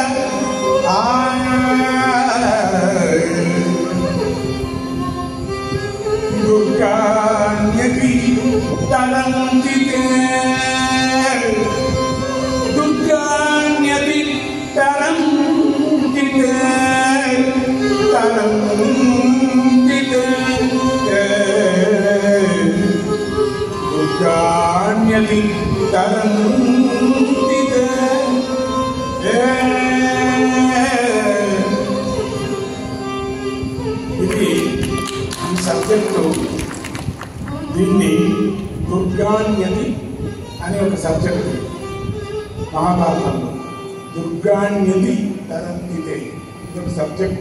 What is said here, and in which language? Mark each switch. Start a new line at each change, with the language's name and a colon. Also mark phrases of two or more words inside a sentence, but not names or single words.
Sanskrit: दुर्गान्यति तरन्ति ते, दुर्गान्यति तरन्ति ते, तरन्ति ते, दुर्गान्यति तरन्ति ते.
Telugu: ఇది ఈ సబ్జెక్టు. దీన్ని దుర్గాన్యతి అనే ఒక సబ్జెక్ట్ మహాభారతంలో,
Sanskrit: దుర్గాన్యతి తరంతితే,
Telugu: ఇది ఒక సబ్జెక్ట్.